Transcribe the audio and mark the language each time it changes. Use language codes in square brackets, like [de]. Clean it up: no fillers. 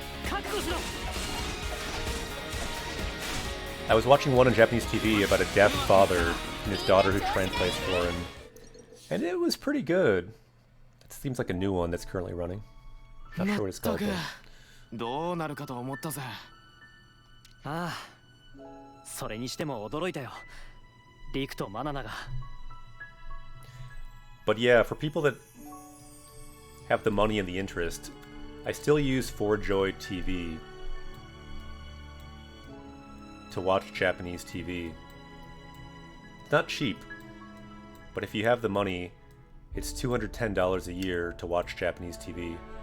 [ja] 覚悟しろ。 [en] I was watching one on Japanese TV about a deaf father and his daughter who translates for him. And it was pretty good. It seems like a new one that's currently running. Not sure what it's called though. [ja] どうなるかと思ったぜ。ああ、それにしても驚いたよ。リクとマナナが。 [en] But yeah, for people that have the money and the interest, I still use 4Joy TV to watch Japanese TV. It's not cheap, but if you have the money, it's $210 a year to watch Japanese TV.